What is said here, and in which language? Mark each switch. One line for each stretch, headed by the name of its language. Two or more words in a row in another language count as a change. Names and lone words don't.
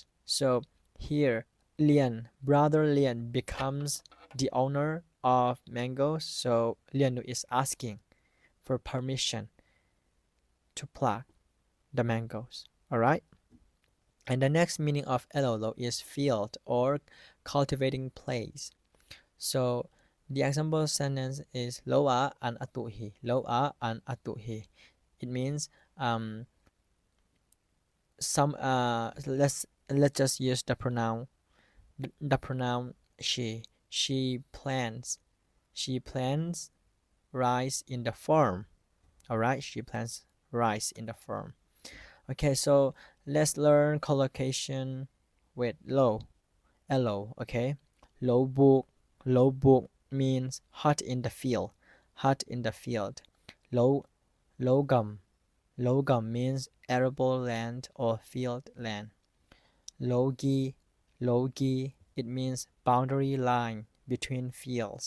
English: So here brother Lian becomes the owner of mangoes, so Lianu is asking for permission to pluck the mangoes. Alright? And the next meaning of elolo is field or cultivating place. So the example sentence is
Mizo: loa an atuhi. Loa an atuhi.
English: It means let's just use the pronoun she. She plants rice in the farm. Alright, she plants rice in the farm. Okay, so let's learn collocation with lo. Okay.
Mizo: Lo buk
English: means hut in the field. Logam means arable land or field land. Logi it means boundary line between fields.